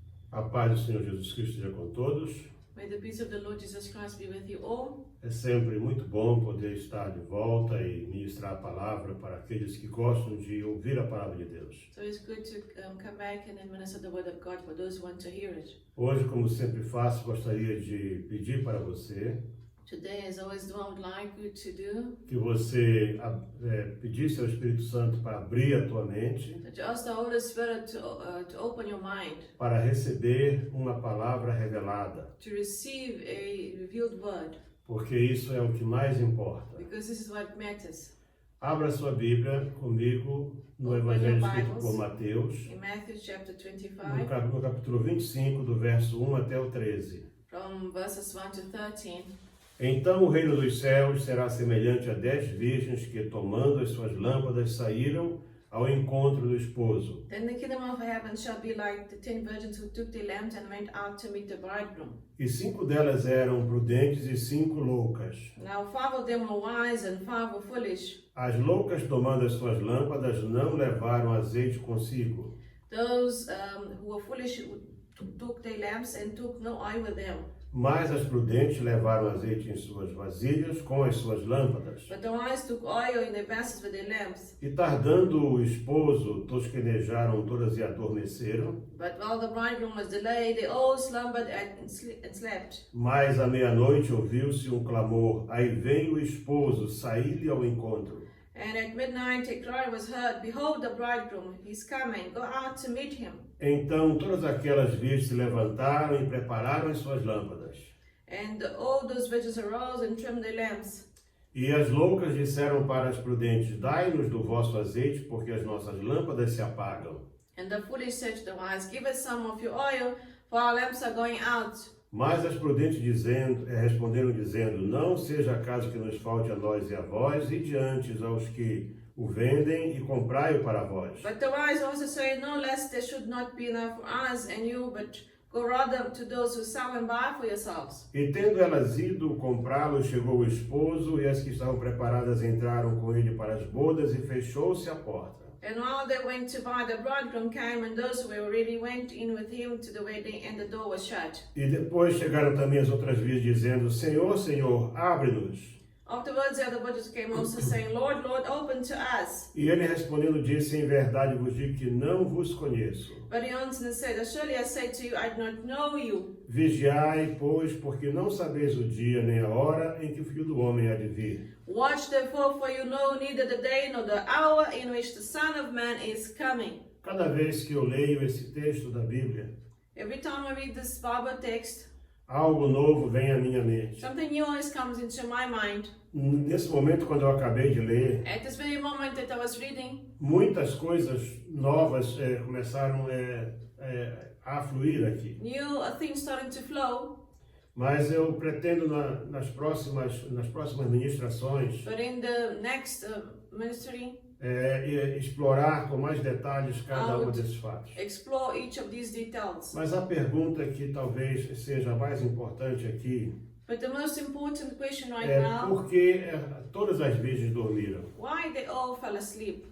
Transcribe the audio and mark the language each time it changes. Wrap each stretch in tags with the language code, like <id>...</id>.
<pt>A paz do Senhor Jesus Cristo esteja com todos.</pt> <en>May the peace of the Lord Jesus Christ be with you all.</en> <pt>É sempre muito bom poder estar de volta e ministrar a palavra para aqueles que gostam de ouvir a palavra de Deus.</pt> <en>So it's good to come back and administer the word of God for those who want to hear it.</en> <pt>Hoje, como sempre faço, gostaria de pedir para você</pt> <en>Today, as I always do, I would like you to do</en> <pt>que você pedisse ao Espírito Santo para abrir a tua mente,</pt> <en>that you ask the Holy Spirit to open your mind,</en> <pt>para receber uma palavra revelada,</pt> <en>to receive a revealed word,</en> <pt>porque isso é o que mais importa.</pt> <en>because this is what matters.</en> <pt>Abra sua Bíblia comigo no</pt> <en>Open</en> <pt>Evangelho</pt> <en>your</en> <pt>escrito</pt> <en>Bibles.</en> <pt>por Mateus,</pt> <en>In Matthew chapter 25,</en> <pt>no capítulo 25, do verso 1 até o 13.</pt> <en>from verses 1 to 13.</en> <pt>Então o reino dos céus será semelhante a 10 virgens que, tomando as suas lâmpadas, saíram ao encontro do esposo.</pt> <en>Then the kingdom of heaven shall be like the 10 virgins who took their lamps and went out to meet the bridegroom.</en> <pt>E 5 delas eram prudentes e 5 loucas.</pt> <en>Now 5 of them were wise and 5 were foolish.</en> <pt>As loucas, tomando as suas lâmpadas, não levaram azeite consigo.</pt> <en>Those who were foolish took their lamps and took no oil with them.</en> <pt>Mas as prudentes levaram azeite em suas vasilhas com as suas lâmpadas.</pt> <en>But the wise took oil in their vessels with their lamps.</en> <pt>E tardando o esposo, tosquenejaram todas e adormeceram.</pt> <en>But while the bridegroom was delayed, they all slumbered and slept.</en> <pt>Mas à meia-noite ouviu-se um clamor: aí vem o esposo, saí-lhe ao encontro.</pt> <en>And at midnight a cry was heard, Behold the bridegroom, he's coming, go out to meet him.</en> <pt>Então todas aquelas virgens se levantaram e prepararam as suas lâmpadas.</pt> <en>And all those virgins arose and trimmed their lamps.</en> <pt>E as loucas disseram para as prudentes: dai-nos do vosso azeite, porque as nossas lâmpadas se apagam.</pt> <en>And the foolish said to the wise, Give us some of your oil, for our lamps are going out.</en> <pt>Mas as prudentes responderam dizendo: não seja acaso que nos falte a nós e a vós, e diante aos que o vendem, e comprai-o para vós.</pt> <en>But the wise also say, No, lest there should not be enough for us and you, but go rather to those who sell and buy for yourselves.</en> <pt>E tendo elas ido comprá-lo, chegou o esposo, e as que estavam preparadas entraram com ele para as bodas, e fechou-se a porta.</pt> <en>And while they went to buy, the bridegroom came, and those who were ready went in with him to the wedding, and the door was shut.</en> <pt>E depois chegaram também as outras virgens, dizendo: Senhor, Senhor, abre-nos.</pt> <en>Afterwards the other virgins came also, saying, Lord, Lord, open to us.</en> <pt>E ele respondendo disse: em verdade vos digo que não vos conheço.</pt> <en>But he answered and said, Surely I say to you, I do not know you.</en> <pt>Vigiai, pois, porque não sabeis o dia nem a hora em que o Filho do Homem há de vir.</pt> <en>Watch therefore, for you know neither the day nor the hour in which the Son of Man is coming.</en> <pt>Cada vez que eu leio esse texto da Bíblia,</pt> <en>Every time I read this Bible text,</en> <pt>algo novo vem à minha mente.</pt> <en>something new always comes into my mind.</en> <pt>Nesse momento, quando eu acabei de ler,</pt> <en>At this very moment that I was reading,</en> <pt>muitas coisas novas começaram a fluir aqui.</pt> <en>new things starting to flow.</en> <pt>Mas eu pretendo nas próximas ministrações</pt> <en>But in the next ministry,</en> <pt>explorar com mais detalhes cada um desses fatos.</pt> <en>explore each of these details.</en> <pt>Mas a pergunta que talvez seja a mais importante aqui</pt> <en>But the most important question right</en> <pt>é</pt> <en>now,</en> <pt>por que todas as virgens dormiram?</pt> <en>why they all fell asleep?</en>